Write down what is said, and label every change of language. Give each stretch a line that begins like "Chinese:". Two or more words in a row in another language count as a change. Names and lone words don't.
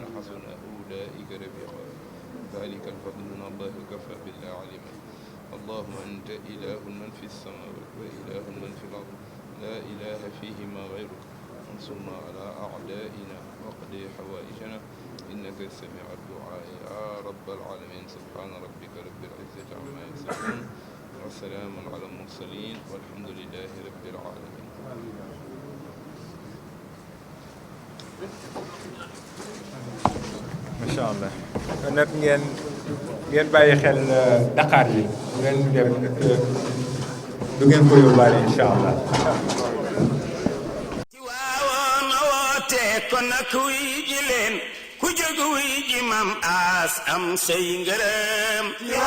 Arabic: حسن أولئك رفيقا ذلك الفضل من الله وكفى بالله عليما اللهم أنت إله من في السماوات وإله من في الأرض لا إله فيهما غيرك انصرنا على أعدائنا واقضي حوائجنا إنك السميع الدعاء يا رب العالمين سبحان ربك رب العزة عما يصفون وسلام على المرسلين والحمد لله رب العالمين. ما شاء الله
Wolof: kon nag ngeen bàyyi xel Dakar yi ngeen dem du ngeen ko yóbbaale
Arabic: إن شاء الله.
Wolof: ci waawoon woote kon nag wuy ji leen ku jóg wuy ji mam as am say ngërëm.